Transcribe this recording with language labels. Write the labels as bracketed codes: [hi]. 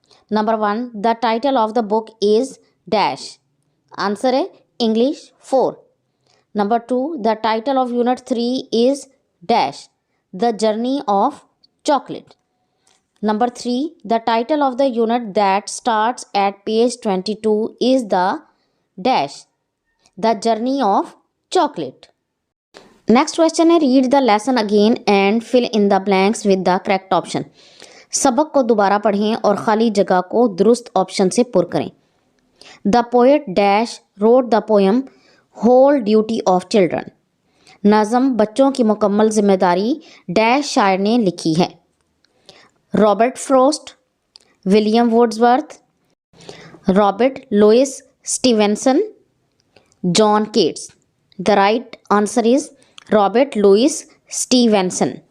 [en] Number 1، the title of the book is dash, answer ہے English 4۔ Number 2، the title of unit 3 is dash, the journey of chocolate. Number 3, the title of the unit that starts at page 22 is the dash, the journey of chocolate. Next question ہے read the lesson again and fill in the blanks with the correct option. [ur] سبق کو دوبارہ پڑھیں اور خالی جگہ کو درست آپشن سے پر کریں۔ [en] The poet dash wrote the poem whole duty of children. [ur] نظم بچوں کی مکمل ذمہ داری ڈیش شاعر نے لکھی ہے۔ Robert frost, William ووڈزورتھ، Robert Louis اسٹیونسن، John cats. [en] The right answer is Robert Louis Stevenson.